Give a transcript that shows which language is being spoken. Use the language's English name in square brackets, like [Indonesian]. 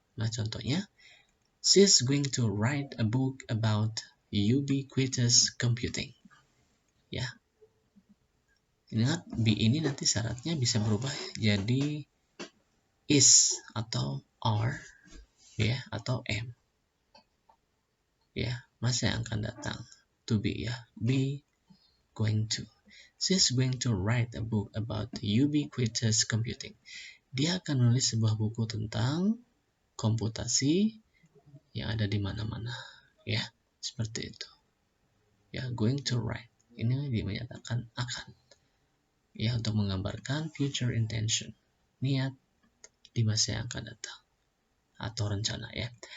[Indonesian] Nah, contohnya, [English] she's going to write a book about ubiquitous computing. [Indonesian] Ya. Ingat, be ini nanti syaratnya bisa berubah jadi is atau are, ya, atau am. Ya, masa yang akan datang. [English] To be, [Indonesian] ya, [English] be going to. She's going to write a book about ubiquitous computing. [Indonesian] Dia akan menulis sebuah buku tentang komputasi yang ada di mana-mana, ya, seperti itu. Ya, [English] going to write. [Indonesian] Ini dinyatakan akan. Ya, untuk menggambarkan [English] future intention, [Indonesian] niat di masa yang akan datang. atau rencana ya.